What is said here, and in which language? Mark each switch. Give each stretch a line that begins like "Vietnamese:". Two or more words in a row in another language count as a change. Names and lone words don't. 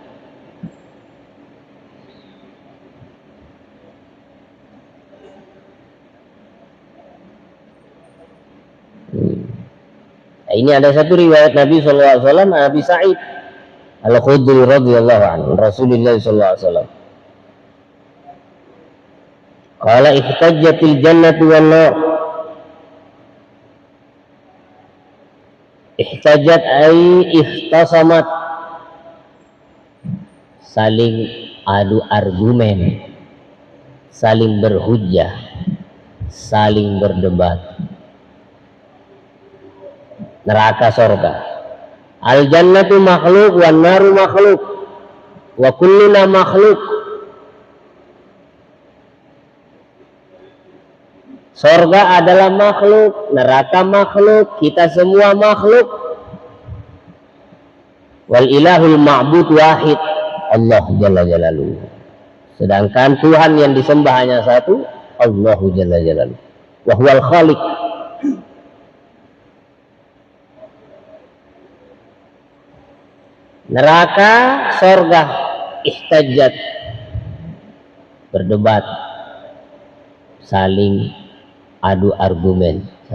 Indonesian: Nah, ini ada satu riwayat Nabi SAW, Nabi Sa'id Al-Khudri
Arabic: radhiyallahu anhu,
Indonesian: Rasulullah SAW.
Arabic: Qala ihtajjatil jannatu wan nar. Ihtajat ay ihtasamat,
Indonesian: saling adu argumen, saling berhujjah, saling berdebat. Neraka surga.
Arabic: Al jannatu makhluk wan naru makhluk wa kulluna makhluk.
Indonesian: Surga adalah makhluk, neraka makhluk, kita semua makhluk.
Arabic: Wal ilahul ma'bud wahid, Allah Jalla Jalaluhu.
Indonesian: Sedangkan Tuhan yang disembah hanya satu,
Arabic: Allahu Jalla Jalaluhu. Wa huwal khaliq.
Indonesian: Neraka, surga, ihtajat, berdebat, saling adu argumen.